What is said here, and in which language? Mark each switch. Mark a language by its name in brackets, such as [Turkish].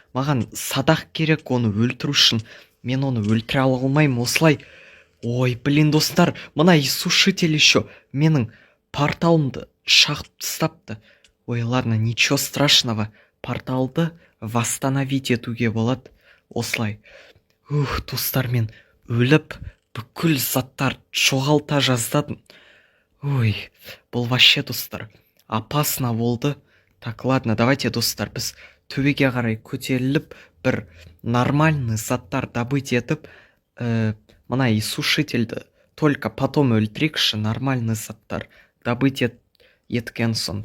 [Kazakh] Маған садақ керек оны өлтіру үшін. Мен оны өлтіре алмайым осылай. [Russian] Ой, блин, [Kazakh] достар, мына иссушитель [Russian] еще [Kazakh] менің порталымды шағып тастапты. [Russian] Ой, ладно, ничего страшного. [Kazakh] Порталды [Russian] восстановить [Kazakh] етуге болады осылай. Достар, мен өліп бүкіл заттар жоғалта жаздадым. [Russian] Ой, [Kazakh] бұл [Russian] вообще, [Kazakh] достар, [Russian] опасно [Kazakh] болды. [Russian] Так, ладно, давайте, [Kazakh] достар, біз төбеге қарай көтеріліп бір [Russian] нормальный [Kazakh] заттар [Russian] добыть [Kazakh] етіп, мына иссушительді [Russian] только потом [Kazakh] өлтірейікші, нормальный заттар добыть еткен соң.